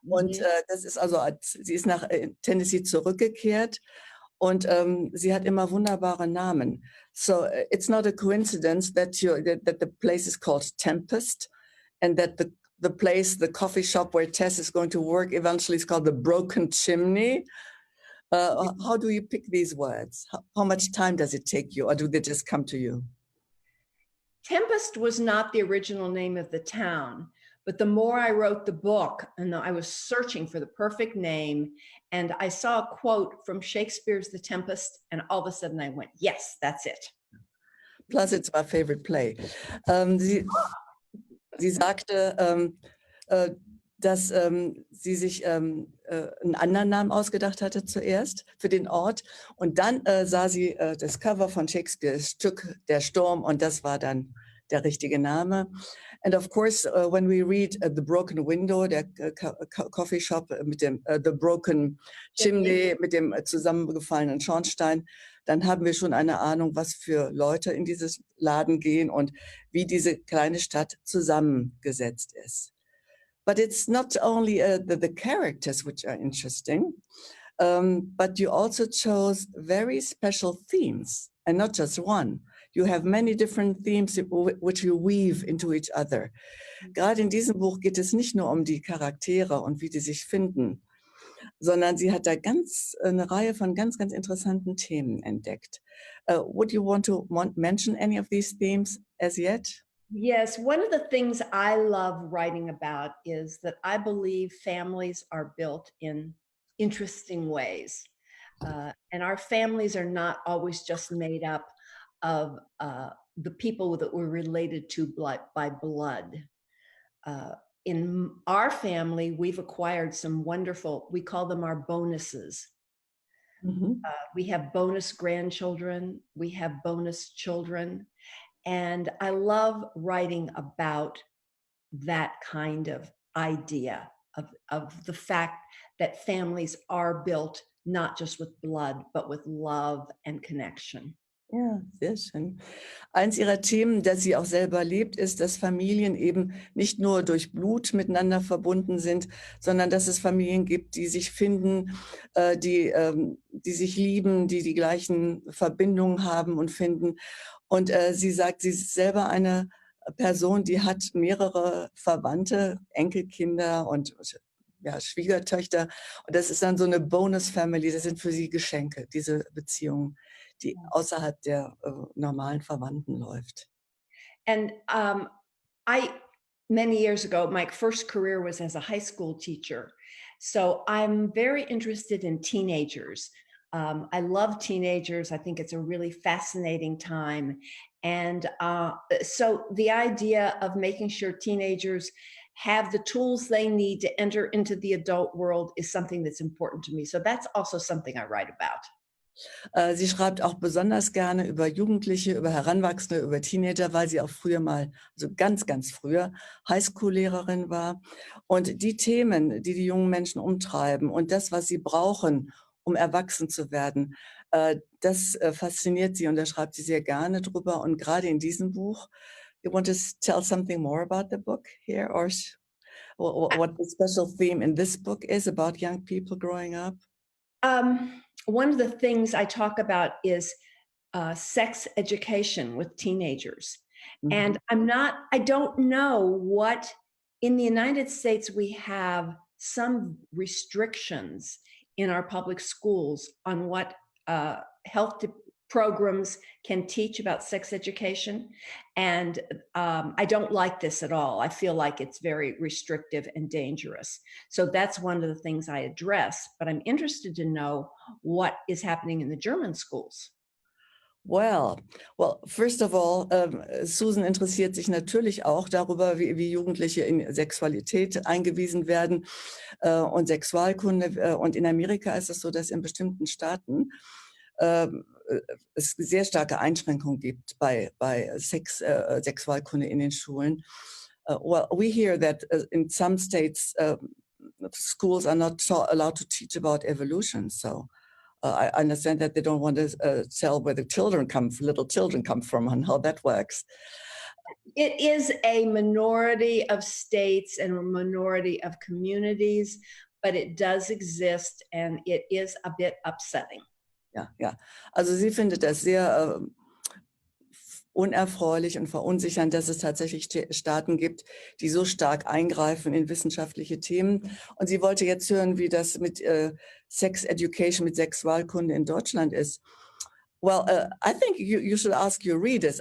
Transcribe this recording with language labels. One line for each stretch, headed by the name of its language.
German: Und das ist also, sie ist nach Tennessee zurückgekehrt und sie hat immer wunderbare Namen.
English: So it's not a coincidence that the place is called Tempest and that the place, the coffee shop where Tess is going to work eventually is called the Broken Chimney. How do you pick these words? How much time does it take you, or do they just come to you? Tempest was not the original name of the town, but the more I wrote the book, and I was searching for the perfect name, and I saw a quote from Shakespeare's The Tempest, and all of a sudden I went, yes, that's it. Plus, it's my favorite play.
German: Sie sagte, dass sie sich einen anderen Namen ausgedacht hatte zuerst für den Ort. Und dann sah sie das Cover von Shakespeares Stück Der Sturm und das war dann der richtige Name.
English: And of course, when we read The Broken Window,
German: der Coffee Shop mit dem The Broken Chimney, mit dem zusammengefallenen Schornstein, dann haben wir schon eine Ahnung, was für Leute in dieses Laden gehen und wie diese kleine Stadt zusammengesetzt ist.
English: But it's not only the characters which are interesting, but you also chose very special themes, and not just one. You have many different themes which you weave into each other.
German: Gerade in diesem Buch geht es nicht nur um die Charaktere und wie die sich finden, sondern sie hat da eine Reihe von ganz interessanten Themen entdeckt.
English: Would you want to mention any of these themes as yet? Yes, one of the things I love writing about is that I believe families are built in interesting ways. And our families are not always just made up of the people that we're related to by blood. In our family, we've acquired some wonderful, we call them our bonuses. Mhm. We have bonus grandchildren, we have bonus children. And I love writing about that kind of idea of the fact that families are built not just with blood, but with love and connection.
German: Ja, sehr schön. Eins ihrer Themen, das sie auch selber lebt, ist, dass Familien eben nicht nur durch Blut miteinander verbunden sind, sondern dass es Familien gibt, die sich finden, die sich lieben, die die gleichen Verbindungen haben und finden. Und sie sagt, sie ist selber eine Person, die hat mehrere Verwandte, Enkelkinder und ja, Schwiegertöchter. Und das ist dann so eine Bonus-Family. Das sind für sie Geschenke, diese Beziehung, die außerhalb der normalen Verwandten läuft.
English: And many years ago, my first career was as a high school teacher. So I'm very interested in teenagers. I love teenagers. I think it's a really fascinating time. And so the idea of making sure teenagers have the tools they need to enter into the adult world is something that's important to me. So that's also something I write about.
German: Sie schreibt auch besonders gerne über Jugendliche, über Heranwachsende, über Teenager, weil sie auch früher mal, also ganz, ganz früher, Highschool-Lehrerin war. Und die Themen, die die jungen Menschen umtreiben und das, was sie brauchen, um erwachsen zu werden, das fasziniert sie und da schreibt sie sehr gerne drüber. Und gerade in diesem Buch,
English: you want to tell something more about the book here, or what the special theme in this book is about young people growing up? One of the things I talk about is sex education with teenagers. And I don't know what, in the United States, we have some restrictions in our public schools on what health programs can teach about sex education. And I don't like this at all. I feel like it's very restrictive and dangerous. So that's one of the things I address, but I'm interested to know what is happening in the German schools. Well, first of all,
German: Susan interessiert sich natürlich auch darüber, wie Jugendliche in Sexualität eingewiesen werden und Sexualkunde. Und in Amerika ist es so, dass in bestimmten Staaten es sehr starke Einschränkungen gibt bei Sexualkunde in den Schulen.
English: Well, we hear that in some states, schools are not allowed to teach about evolution. So I understand that they don't want to tell where the little children come from and how that works. It is a minority of states and a minority of communities, but it does exist and it is a bit upsetting.
German: Ja. Also sie findet das sehr unerfreulich und verunsichernd, dass es tatsächlich Staaten gibt, die so stark eingreifen in wissenschaftliche Themen. Und sie wollte jetzt hören, wie das mit Sex Education, mit Sexualkunde in Deutschland ist.
English: Well, I think you should ask your readers.